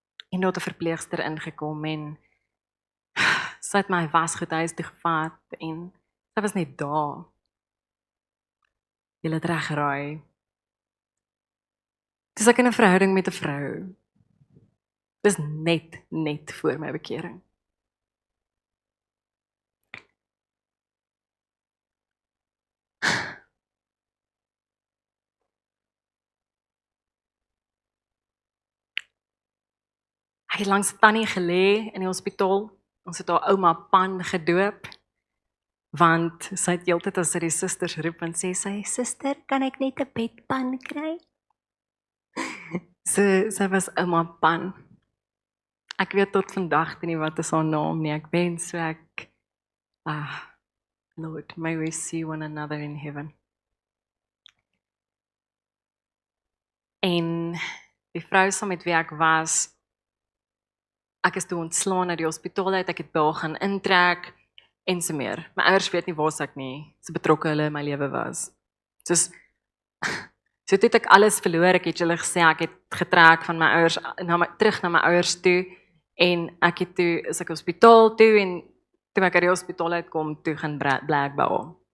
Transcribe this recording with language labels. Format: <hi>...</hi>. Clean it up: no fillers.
<af>En daar het 'n verpleegster ingekom en sy het my wasgoed huis toe gevat en sy was net daar. Jy het reg geraai. Dis ek in 'n verhouding met 'n vrou. Dis net voor my bekering. Ek het langs Tannie gelê in die hospitaal. Ons het haar ouma Pan gedoop. Want sy het heeltyd as sy die susters roep en sê sy, suster, kan ek net 'n bedpan kry? Sy was ouma Pan. Ek weet tot vandag nie wat is haar naam nie. Ek wens so ek</af> <en>Lord, may we see one another in heaven.</en> <af>En die vrou saam met wie ek was, ek is toe ontslaan uit die hospitaal uit, ek het daar gaan intrek en so meer. My ouers weet nie waar ek nie, so betrokke hulle in my lewe was. So het ek alles verloor, ek het julle gesê, ek het getrek van my ouers, terug na my ouers toe, en ek het toe, is ek hospitaal toe, en toe ek uit die hospitaal uitkom, toe gaan bly ek by hom.</af>